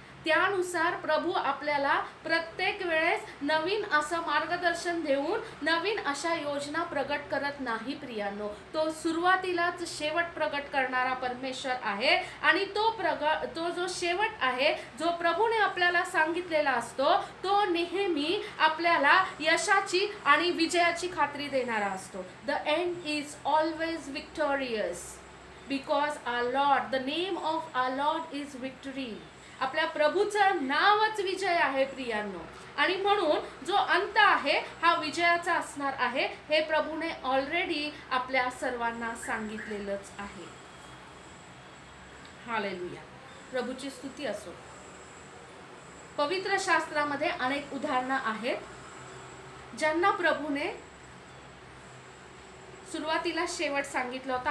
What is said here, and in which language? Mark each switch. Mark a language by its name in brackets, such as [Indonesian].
[Marathi] त्यानुसार प्रभू आपल्याला प्रत्येक वेळेस नवीन असं मार्गदर्शन देऊन नवीन अशा योजना प्रगट करत नाही प्रियांनो. तो सुरुवातीलाच शेवट प्रगट करणारा परमेश्वर आहे आणि तो जो शेवट आहे, जो प्रभूने आपल्याला सांगितलेला असतो, तो नेहमी आपल्याला यशाची आणि विजयाची खात्री देणारा असतो. [English] The end is always victorious because our Lord, the name of our Lord is victory. [Marathi] आपल्या प्रभूचं नावच विजय आहे प्रियांनो. आणि म्हणून जो अंत आहे हा विजयाचा असणार आहे, हे प्रभूने ऑलरेडी आपल्या सर्वांना सांगितलेलंच आहे. हालेलुया, प्रभूची स्तुती असो. पवित्र शास्त्रामध्ये अनेक उदाहरणं आहेत ज्यांना प्रभूने सुरुवातीला शेवट सांगितलं होतं.